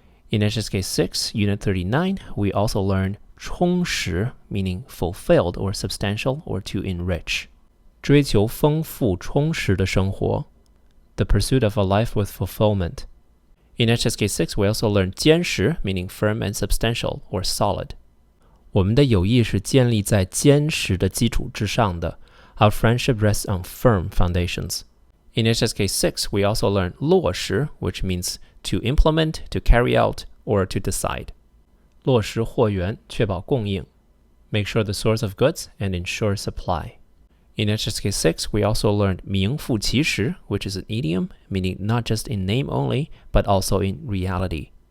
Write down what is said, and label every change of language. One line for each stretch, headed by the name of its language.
English: In HSK 6, Unit 39, we also learn 充实 meaning fulfilled or substantial or to enrich.
Chinese: 追求丰富充实的生活
English: The pursuit of a life with fulfillment. In HSK 6, we also learn 坚实 meaning firm and substantial or solid.
Chinese: 我们的友谊是建立在坚实的基础之上的
English: Our friendship rests on firm foundations. In HSK 6, we also learn 落实 which means to implement, to carry out, or to decide.
Chinese: 落实货源，确保供应
English: Make sure the source of goods and ensure supply. In HSK 6, we also learned 名副其实 which is an idiom meaning not just in name only, but also in reality.